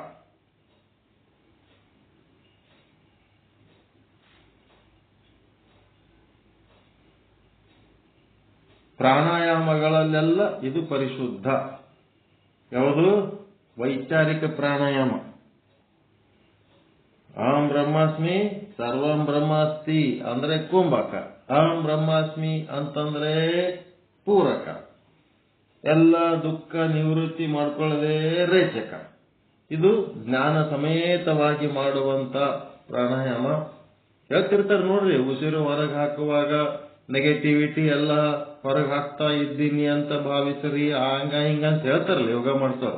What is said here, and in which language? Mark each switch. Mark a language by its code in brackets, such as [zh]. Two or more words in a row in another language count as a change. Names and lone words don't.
[kn] ಪ್ರಾಣಾಯಾಮಗಳಲ್ಲೆಲ್ಲ ಇದು ಪರಿಶುದ್ಧ. ಯಾವುದು? ವೈಚಾರಿಕ ಪ್ರಾಣಾಯಾಮ. [sa] ಅಹಂ ಬ್ರಹ್ಮಾಸ್ಮಿ ಸರ್ವಂ ಬ್ರಹ್ಮಾಸ್ತಿ [kn] ಅಂದ್ರೆ ಕುಂಭಕ. [sa] ಅಹಂ ಬ್ರಹ್ಮಾಸ್ಮಿ [kn] ಅಂತಂದ್ರೆ ಪೂರಕ. ಎಲ್ಲ ದುಃಖ ನಿವೃತ್ತಿ ಮಾಡ್ಕೊಳ್ಳದೆ ರೇಚಕ. ಇದು ಜ್ಞಾನ ಸಮೇತವಾಗಿ ಮಾಡುವಂತ ಪ್ರಾಣಾಯಾಮ. ಹೇಳ್ತಿರ್ತಾರೆ ನೋಡ್ರಿ, ಉಸಿರು ಹೊರಗೆ ಹಾಕುವಾಗ ನೆಗೆಟಿವಿಟಿ ಎಲ್ಲ ಹೊರಗೆ ಹಾಕ್ತಾ ಇದ್ದೀನಿ ಅಂತ ಭಾವಿಸ್ರಿ, ಹಂಗ ಹಿಂಗ ಅಂತ ಹೇಳ್ತಾರಲ್ಲ ಯೋಗ ಮಾಡ್ಸೋರು.